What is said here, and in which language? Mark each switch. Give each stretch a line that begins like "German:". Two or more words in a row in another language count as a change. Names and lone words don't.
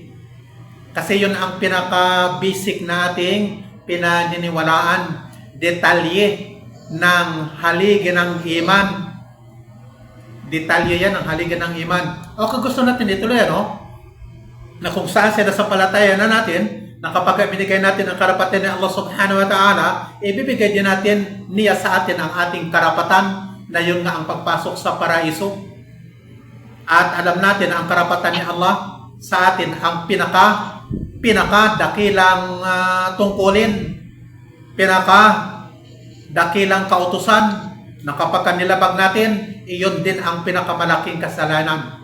Filipino: Kasi yun ang pinaka-basic na ating pinaniniwalaan. Detalye ng haligi ng iman. Detalye yan ang haligi ng iman. O kung gusto natin ituloy, na kung saan sinasampalataya na natin, na kapag binigay natin ang karapatan ni
Arabic: Allah subhanahu wa ta'ala,
Filipino: ibibigay din natin niya sa atin ang ating karapatan, na yun nga ang pagpasok sa paraiso. At alam natin ang karapatan ni Allah sa atin ang pinakadakilang tungkulin, pinakadakilang kautusan na kapag nilabag natin, iyon din ang pinakamalaking kasalanan.